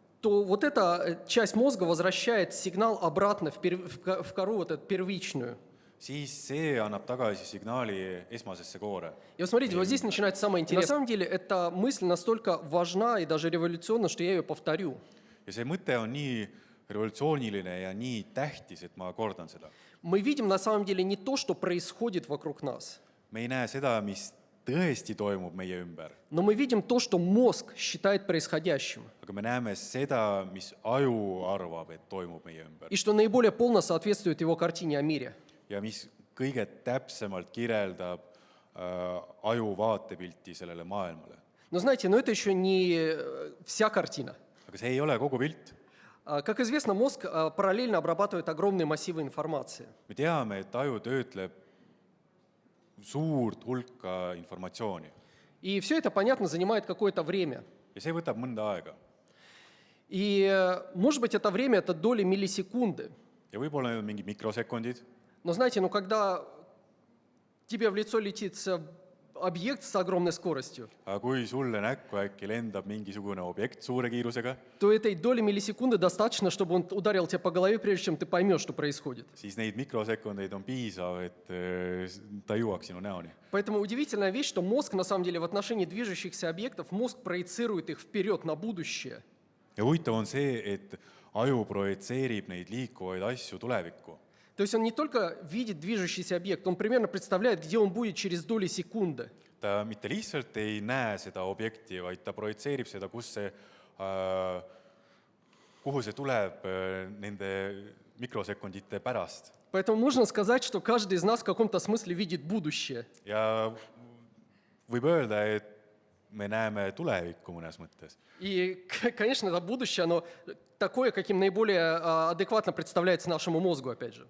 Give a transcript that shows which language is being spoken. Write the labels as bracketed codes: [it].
[ru] то вот эта часть мозга возвращает сигнал обратно в кору вот эту первичную. [et] siis see annab tagasi signaali esmasesse koore. [ru] И вот смотрите, вот здесь начинается самое интересное. На самом деле эта мысль настолько важна и даже революционна, что я ее повторю. [et] Ja see mõte on nii revolutsiooniline ja nii tähtis, et ma kordan seda. [ru] Мы видим на самом деле не то, что происходит вокруг нас, [et] Me ei näe seda, mis tõesti toimub meie ümber, [ru] но мы видим то, что мозг считает происходящим, [et] aga me näeme seda, mis aju arvab, et toimub meie ümber [ru] и что наиболее полно соответствует его картине о мире. [et] ja mis kõige täpsemalt kirjeldab aju vaatepilti sellele maailmale. [ru] Но знаете, это еще не вся картина. [et] Aga see ei ole kogu pilt. [ru] Как известно, мозг параллельно обрабатывает огромные массивы информации. [et] Me teame, et aju töötleb suurt hulka informatsiooni [ru] И все это, понятно, занимает какое-то время. [et] ja see võtab mõnda aega. [ru] И, может быть, это время – это доли миллисекунды. [et] Ja võib-olla need on mingid mikrosekundid, [ru] Но знаете, когда тебе в лицо летит объект с огромной скоростью, [et] aga kui sulle näkku äkki lendab mingisugune objekt suure kiirusega, [ru] то этой доли миллисекунды достаточно, чтобы он ударил тебя по голове, прежде чем ты поймешь, что происходит. [et] siis neid mikrosekundeid on piisav, et ta jõuaks sinu näoni. [ru] Поэтому удивительная вещь, что мозг, на самом деле, в отношении движущихся объектов, мозг проецирует их вперед на будущее. [et] Ja huvitav on see, et aju projitseerib neid liikuvaid asju tulevikku. [ru] То есть он не только видит движущийся объект, он примерно представляет, где он будет через доли секунды. [et] Ta mitte lihtsalt ei näe seda objekti, vaid ta projitseerib seda, kuhu see tuleb nende mikrosekundite pärast. [ru] Поэтому можно сказать, что каждый из нас в каком-то смысле видит будущее. [et] Ja võib öelda, et me näeme tulevikku mõnes mõttes. [ru] И, конечно, это будущее, оно такое, каким наиболее адекватно представляется нашему мозгу, опять же.